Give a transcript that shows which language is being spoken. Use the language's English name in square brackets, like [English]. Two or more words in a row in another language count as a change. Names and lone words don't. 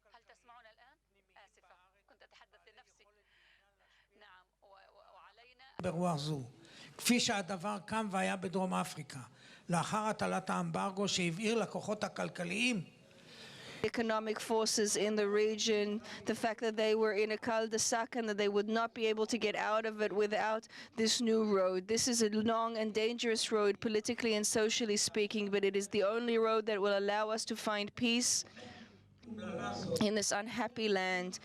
[Arabic] هل تسمعون الآن؟ آسفة، كنت أتحدث لنفسي. نعم، وعلينا [Hebrew] ברוח זו, כפי שהדבר קם והיה בדרום אפריקה, לאחר הטלת האמברגו שהבהיר לכוחות הכלכליים [English] economic forces in the region, the fact that they were in a cul-de-sac and that they would not be able to get out of it without this new road. This is a long and dangerous road, politically and socially speaking, but it is the only road that will allow us to find peace in this unhappy land.